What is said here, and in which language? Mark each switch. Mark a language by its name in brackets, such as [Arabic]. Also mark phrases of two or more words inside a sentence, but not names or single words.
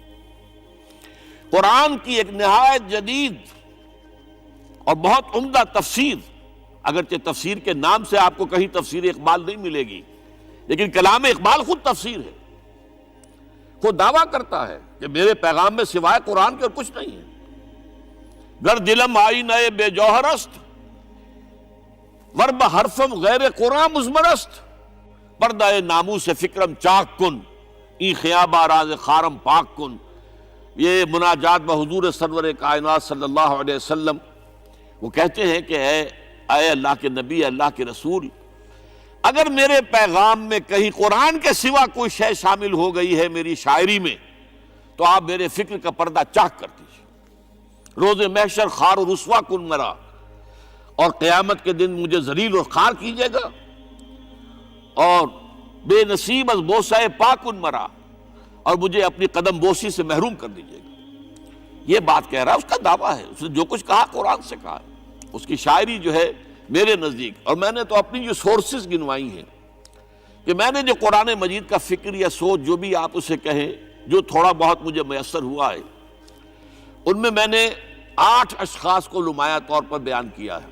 [Urdu] قرآن کی ایک نہایت جدید اور بہت عمدہ تفسیر، اگرچہ تفسیر کے نام سے آپ کو کہیں تفسیر اقبال نہیں ملے گی، لیکن کلام اقبال خود تفسیر ہے. خود دعویٰ کرتا ہے کہ میرے پیغام میں سوائے قرآن کے اور کچھ نہیں ہے. [Persian] گر دلم آئی نئے بے جوہر است، ورب حرفم غیر قرآن مزمرست، پردہ ناموس فکرم چاک کن، ای خیابہ راز خارم پاک کن. [Urdu] یہ مناجات بحضور سرور کائنات [Arabic] صلی اللہ علیہ وسلم [Urdu] وہ کہتے ہیں کہ اے اللہ کے نبی، اللہ کے رسول، اگر میرے پیغام میں کہیں قرآن کے سوا کوئی شے شامل ہو گئی ہے میری شاعری میں تو آپ میرے فکر کا پردہ چاک کر دیجیے. [Persian] روز محشر خار و رسوا کن مرا، [Urdu] اور قیامت کے دن مجھے ذلیل اور خوار کیجیے گا، اور [Persian] بے نصیب از بوسہ پاکن مرا، [Urdu] اور مجھے اپنی قدم بوسی سے محروم کر دیجیے گا. یہ بات کہہ رہا ہے، اس کا دعویٰ ہے، اس نے جو کچھ کہا قرآن سے کہا ہے. اس کی شاعری جو ہے میرے نزدیک، اور میں نے تو اپنی جو سورسز گنوائی ہیں کہ میں نے جو قرآن مجید کا فکر یا سوچ جو بھی آپ اسے کہیں، جو تھوڑا بہت مجھے میسر ہوا ہے، ان میں نے 8 اشخاص کو نمایاں طور پر بیان کیا ہے.